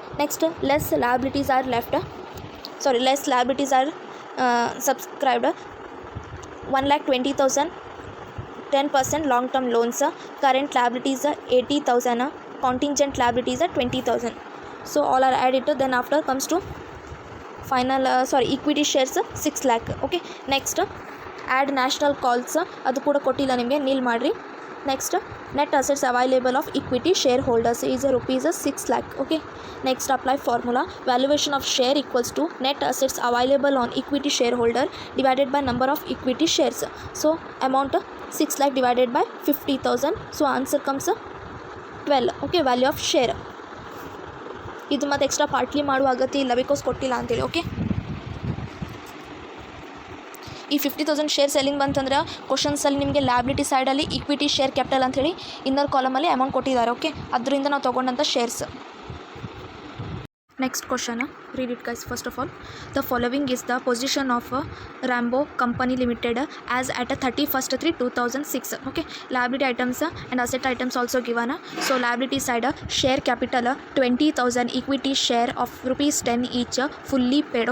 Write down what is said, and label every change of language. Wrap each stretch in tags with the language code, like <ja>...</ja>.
<en>Next less liabilities are left. Less liabilities are subscribed. 1,20,000, 10% long term loans. Current liabilities 80,000. Contingent liabilities 20,000. So all are added. Then after comes to final equity shares 6 lakh. Okay, next</en> <kn>add national calls ಅದು ಕೂಡ ಕೊಟ್ಟಿಲ್ಲ ನಿಮಗೆ, ನೀಲ್ ಮಾಡಿರಿ.</kn> <en>Next net assets available of equity shareholders is rupees 6 lakh. Okay, next apply formula. Valuation of share equals to net assets available on equity shareholder divided by number of equity shares. So amount 6 lakh divided by 50,000. So answer comes 12. Okay, value of share.</en> <kn>ಇದು ಮತ್ತು extra partly ಮಾಡುವ ಅಗತ್ಯ ಇಲ್ಲ because ಕೊಟ್ಟಿಲ್ಲ ಅಂತೇಳಿ. Okay, ಈ 50,000 share selling ಬಂತಂದ್ರೆ ಕ್ವಶನ್ಸಲ್ಲಿ ನಿಮಗೆ ಲ್ಯಾಬಿಲಿಟಿ ಸೈಡಲ್ಲಿ ಇಕ್ವಿಟಿ ಶೇರ್ ಕ್ಯಾಪಿಟಲ್ ಅಂಥೇಳಿ ಇನ್ನರ್ ಕಾಲಮಲ್ಲಿ ಅಮೌಂಟ್ ಕೊಟ್ಟಿದ್ದಾರೆ. ಓಕೆ, ಅದರಿಂದ ನಾವು ತೊಗೊಂಡಂಥ shares.</kn> <en>Next question, read it guys. First of all, the following is the position of Rambo Company Limited as at 31/3/2006. Okay, liability items and asset items also given. So liability side, share capital 20,000, equity share of rupees 10 each fully paid.</en>